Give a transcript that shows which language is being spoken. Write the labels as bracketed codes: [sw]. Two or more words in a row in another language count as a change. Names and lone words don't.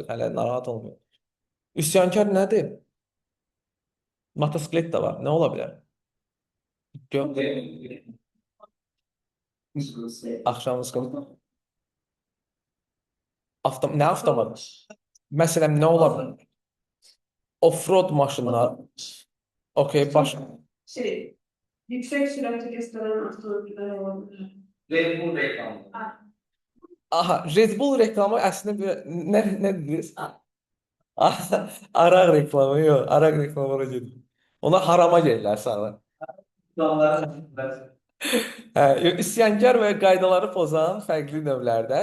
[az] Hələ narahat olmayın. Üsyankar nədir? Motosiklet də var. Nə ola bilər? Axşam sıxıldı. Nə avtomat? Məsələn, nə ola bilər? Offroad maşınlar. Okey, [tr] Yüksek süratli gösteren otomobiller olabilir. [az] Red Bull reklamı. Aha, Red Bull reklamı əslində nə dediniz? Araq reklamı, yox, araq reklamına gedir. Ona harama gəlirlər sonra. İnsanların Üsyankar və qaydaları pozan fərqli növlərdə.